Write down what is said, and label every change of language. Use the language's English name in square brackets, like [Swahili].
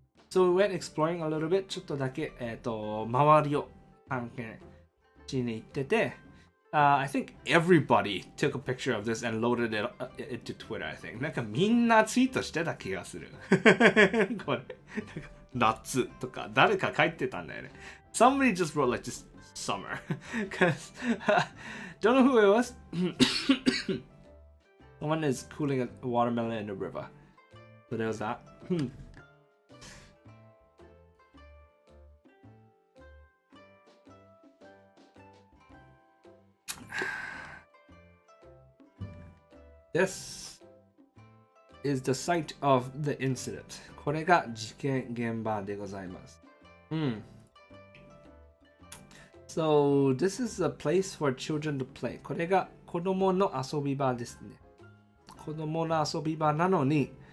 [English] So we went exploring a little bit. [Japanese] ちょっとだけ、周りを探検しに行ってて、 [English] I think everybody took a picture of this and loaded it into Twitter, I think. [Japanese] なんかみんなツイートしてた気がする。これ、夏とか誰か書いてたんだよね。 [English] Somebody just wrote like just summer. Because, don't know who it was. Someone is cooling a watermelon in the river. So there was that. This is the site of the incident. [Japanese] これが事件現場でございます。 [English] So, this is a place for children to play. [Japanese] これが子供の遊び場ですね。子供の遊び場なのに、